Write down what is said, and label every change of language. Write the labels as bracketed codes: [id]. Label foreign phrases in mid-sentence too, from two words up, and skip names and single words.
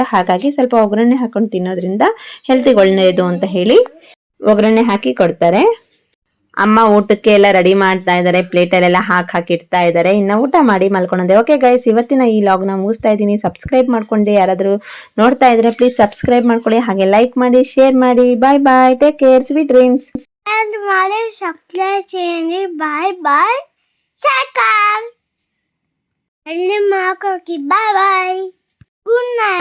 [kn] ಹಾಗಾಗಿ ಸ್ವಲ್ಪ ಒಗ್ಗರಣೆ ಹಾಕೊಂಡು ತಿನ್ನೋದ್ರಿಂದ ಹೆಲ್ತಿಗೆ ಒಳ್ಳೆಯದು ಅಂತ ಹೇಳಿ ಒಗ್ಗರಣೆ ಹಾಕಿ ಕೊಡ್ತಾರೆ. ಅಮ್ಮ ಊಟಕ್ಕೆ ಎಲ್ಲ ರೆಡಿ ಮಾಡ್ತಾ ಇದ್ದಾರೆ, ಪ್ಲೇಟಲ್ಲೆಲ್ಲ ಹಾಕಿಡ್ತಾ ಇದ್ದಾರೆ. ಇನ್ನು ಊಟ ಮಾಡಿ ಮಲ್ಕೊಂಡೆ. [en] okay guys, [kn] ಇವತ್ತಿನ ಈ ಲಾಗ್ನ ಮುಗಿಸ್ತಾ ಇದ್ದೀನಿ. సబ్స్క్రైబ్ ಮಾಡ್ಕೊಂಡು ಯಾರಾದರೂ ನೋಡ್ತಾ ಇದ್ರೆ ಪ್ಲೀಸ್ సబ్స్క్రైబ్ ಮಾಡ್ಕೊಳ್ಳಿ, ಹಾಗೆ ಲೈಕ್ ಮಾಡಿ, ಶೇರ್ ಮಾಡಿ. [en] bye bye, take care, sweet dreams. [te] సబ్స్క్రైబ్ చేయండి. [en] bye bye, [te] సకల్ అన్ని మాకోకి [en] bye bye, good night.